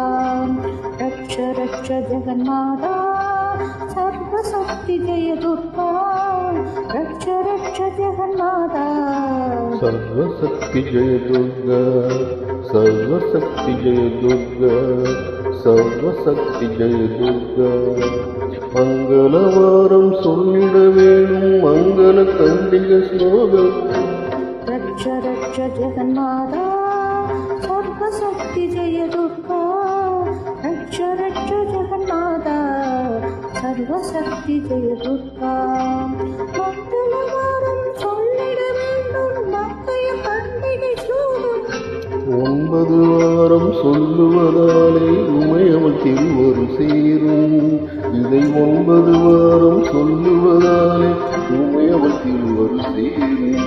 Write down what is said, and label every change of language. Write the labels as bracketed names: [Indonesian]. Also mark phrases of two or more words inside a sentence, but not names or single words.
[Sanskrit] रक्ष रक्ष जगन्माता सर्वशक्ति जय दुर्गा. रक्ष रक्ष जगन्माता सर्वशक्ति जय दुर्गा. सर्वशक्ति जय दुर्गा. सर्वशक्ति जय दुर्गा. [Tamil] மங்களவாரம் சொல்லிட வேணும் மங்கள கண்டிக ஸ்லோகம். [Sanskrit] रक्ष रक्ष जगन्माता सर्वशक्ति जय दुर्गा. रक्ष रक्ष जगन्माता सर्वशक्ति जय दुर्गा. [Tamil] மங்களவாரம் சொல்லிட வேண்டும் மங்கள கண்டிக ஸ்லோகம். 9 வாரம் சொல்லுவதாலே உமையவள் திருவரு சேரும். இதை 9 வாரம் சொல்லுவதாலே உமையவள் திருவரு சேரும்.